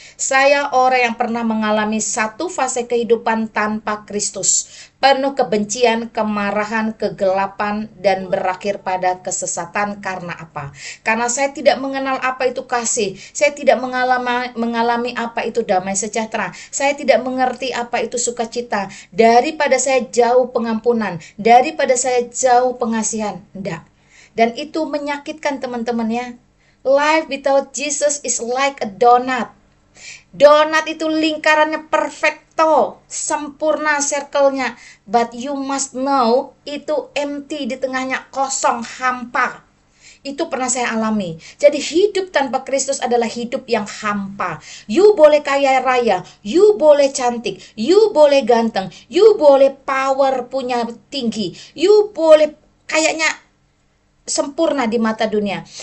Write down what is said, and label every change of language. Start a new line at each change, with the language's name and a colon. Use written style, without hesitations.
Indonesian: Saya orang yang pernah mengalami satu fase kehidupan tanpa Kristus, penuh kebencian, kemarahan, kegelapan, dan berakhir pada kesesatan. Karena apa? Karena saya tidak mengenal apa itu kasih. Saya tidak mengalami apa itu damai sejahtera. Saya tidak mengerti apa itu sukacita. Daripada saya jauh pengampunan, daripada saya jauh pengasihan. Enggak. Dan itu menyakitkan teman-teman ya.
English: Life without Jesus is like a donut.
Indonesian: Donat itu lingkarannya perfecto, sempurna circle-nya.
English: But you must know,
Indonesian: itu empty, di tengahnya kosong, hampa. Itu pernah saya alami. Jadi hidup tanpa Kristus adalah hidup yang hampa. You boleh kaya raya, you boleh cantik, you boleh ganteng, you boleh power punya tinggi, you boleh kayaknya sempurna di mata dunia.